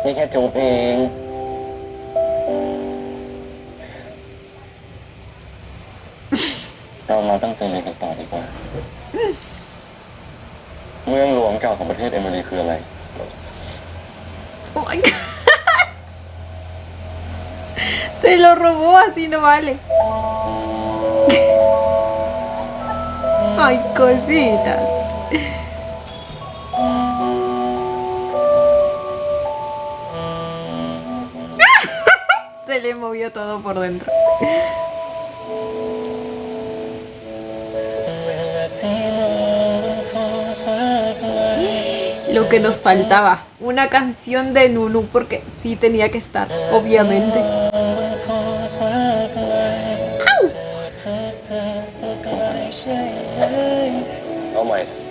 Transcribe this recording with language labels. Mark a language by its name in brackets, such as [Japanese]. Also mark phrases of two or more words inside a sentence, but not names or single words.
[Thai] จูบเองเรามาตั้งใจเรียนกันต่อดีกว่าเมืองหลวงเก่าของประเทศเอมิรีคืออะไร [English] Oh my god. [Spanish] Se lo robó, así no vale. Ay, cositas. Se le movió todo por dentro. Lo que nos faltaba, una canción de Nunu, porque sí tenía que estar, obviamente. ¡Au! [Thai] เอาใหม่